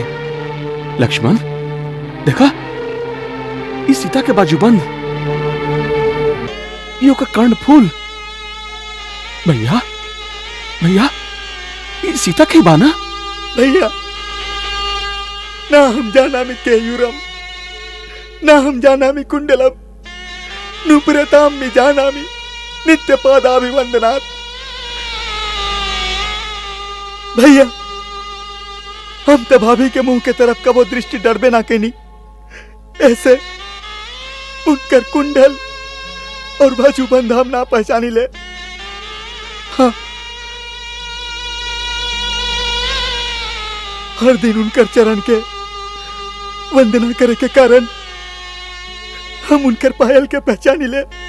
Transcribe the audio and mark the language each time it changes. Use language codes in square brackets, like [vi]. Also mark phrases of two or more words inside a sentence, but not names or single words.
[bho] लक्ष्मण देखा, ये सीता के बाजूबंद, ये ओकर कर्णफूल। भैया भैया, ये सीता के बाना। [sa] भैया, ना हम जानामि केयूरम, ना हम जानामि कुंडलम, नुपुरतामि जानामि नित्यपादाभिवंदनात्। [bho] भैया, हम तो भाभी के मुंह के तरफ कबो दृष्टि डरबे ना केनी, ऐसे उनकर कुंडल और बाजूबंद हम ना पहचानी ले। हाँ, हर दिन उनकर चरण के वंदना करे के कारण हम उनकर पायल के पहचानी ले।